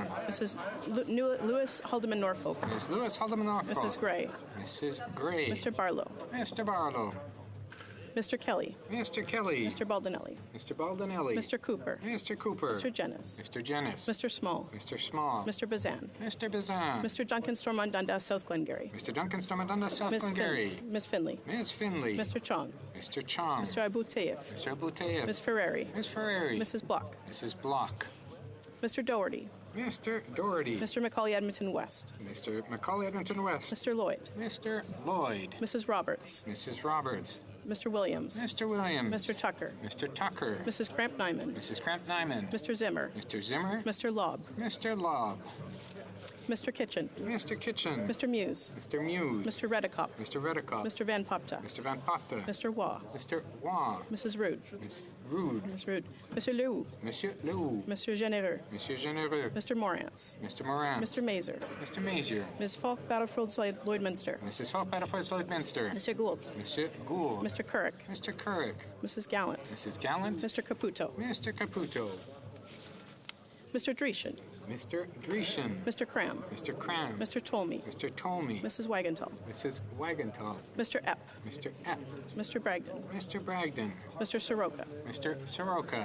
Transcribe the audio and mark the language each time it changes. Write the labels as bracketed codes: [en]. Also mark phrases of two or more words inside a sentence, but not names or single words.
[en] Mrs. Lewis Haldeman Norfolk. Ms. Lewis Haldeman Norfolk. Mrs. Gray. Mrs. Gray. Mr. Barlow. Mr. Barlow. Mr. Kelly. Mr. Kelly. Mr. Baldinelli. Mr. Baldinelli. Mr. Cooper. Mr. Cooper. Mr. Jennis. Mr. Jennis. Mr. Small. Mr. Small. Mr. Bazan. Mr. Bazan. Mr. Duncan Stormont Dundas, South Glengarry. Mr. Duncan Stormont Dundas, South Glengarry. Miss Finley. Miss Finley. Mr. Chong. Mr. Chong. Mr. Abu Tayyip. Mr. Abu Tayyip. Miss Ferrari. Miss Ferrari. Mrs. Block. Mrs. Block. Mr. Doherty. Mr. Doherty. Mr. Macaulay Edmonton West. Mr. Macaulay Edmonton West. Mr. Lloyd. Mr. Lloyd. Mrs. Roberts. Mrs. Roberts. Mr. Williams. Mr. Williams. Mr. Tucker. Mr. Tucker. Mrs. Cramp Nyman. Mrs. Cramp Nyman. Mr. Zimmer. Mr. Zimmer. Mr. Lobb. Mr. Lobb. Mr. Kitchen. Mr. Kitchen. Mr. Muse. Mr. Muse. Mr. Redicop. Mr. Redicop. Mr. Van Popta. Mr. Van Popta. Mr. Waugh. Mr. Waugh. Mrs. Rude. Miss Rude. Miss Rude. Monsieur Lehoux. Monsieur Lehoux. Monsieur Généreux. Monsieur Généreux. Mr. Morantz. Mr. Morantz. Mr. Mazer. Mr. Mazier. Ms. Falk, Battlefield Lloydminster. Mrs. Falk, Battlefield Lloydminster. Monsieur Gould. Monsieur Gould. Mr. Currick. Mr. Currick. Mrs. Gallant. Mrs. Gallant. Mr. Caputo. Mr. Caputo. Mr. Dreeshen. Mr. Dreeshen. Mr. Cram. Mr. Cram. Mr. Tolmie. Mr. Tolmie. Mrs. Wagenthal. Mrs. Wagenthal. Mr. Epp. Mr. Epp. Mr. Bragdon. Mr. Bragdon. Mr. Soroka. Mr. Soroka.